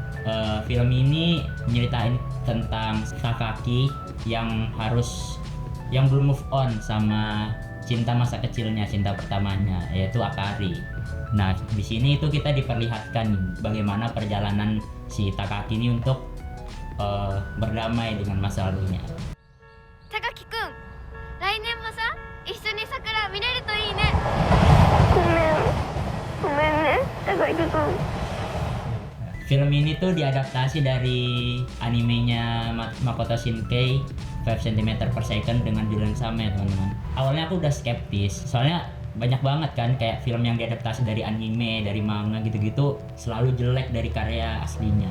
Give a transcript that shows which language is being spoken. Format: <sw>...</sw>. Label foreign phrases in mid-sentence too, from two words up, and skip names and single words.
<id>Film ini nyeritain tentang Takaki yang belum</id> <en>move on</en> <id>sama cinta masa kecilnya, cinta pertamanya, yaitu Akari. Nah, di sini itu kita diperlihatkan bagaimana perjalanan si Takaki ini untuk berdamai dengan masa lalunya.</id> <ja>高木くん、来年もさ、一緒に桜見れるといいね。ごめんね、高木くん。</ja> <id>Film ini tuh diadaptasi dari animenya Makoto Shinkai 5 cm per second dengan judul yang sama ya teman-teman. Awalnya aku udah skeptis, soalnya banyak banget kan kayak film yang diadaptasi dari anime, dari manga gitu-gitu selalu jelek dari karya aslinya.</id>